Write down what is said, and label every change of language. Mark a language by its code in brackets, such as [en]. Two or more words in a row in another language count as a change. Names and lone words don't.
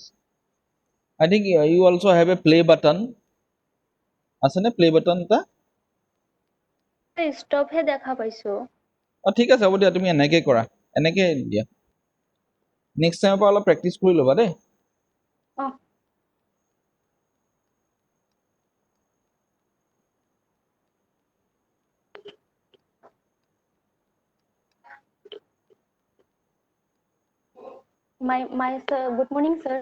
[en] I think you also have a play button. [as] আছেনে [en] play button [as] এটা? ষ্টপহে দেখা পাইছো। ঠিক আছে, হ'ব দিয়া, তুমি এনেকৈ কৰা, এনেকৈ দিয়া। [en] next timeৰ [as] পৰা অলপ প্ৰেক্টিচ কৰি ল'বা দেই। [en] Sir, good morning, sir.